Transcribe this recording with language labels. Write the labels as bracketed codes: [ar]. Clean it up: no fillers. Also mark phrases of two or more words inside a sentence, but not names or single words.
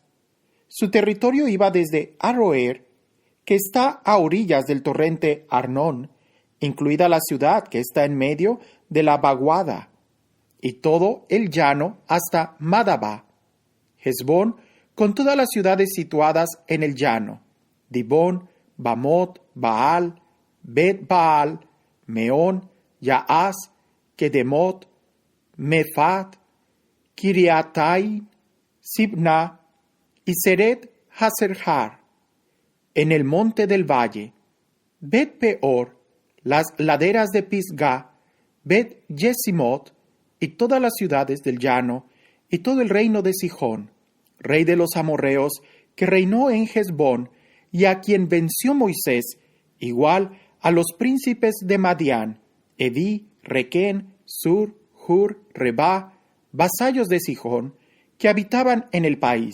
[es] Su territorio iba desde Aroer, que está a orillas del torrente Arnón, incluida la ciudad que está en medio de la vaguada, y todo el llano hasta Madaba, Hesbón, con todas las ciudades situadas en el llano, Dibón, Bamot, Baal, Bet-Baal, Meón, Yaaz, Kedemot, Mephat, Kiriataim, Sibna y Seret Haserhar, en el monte del valle, Bet-Peor, las laderas de Pisgah, Bet-Yesimot y todas las ciudades del llano, y todo el reino de Sihón, rey de los amorreos, que reinó en Hesbón, y a quien venció Moisés, igual a los príncipes de Madián, Eví, Requén, Sur, Hur, Rebá, vasallos de Sihón, que habitaban en el país.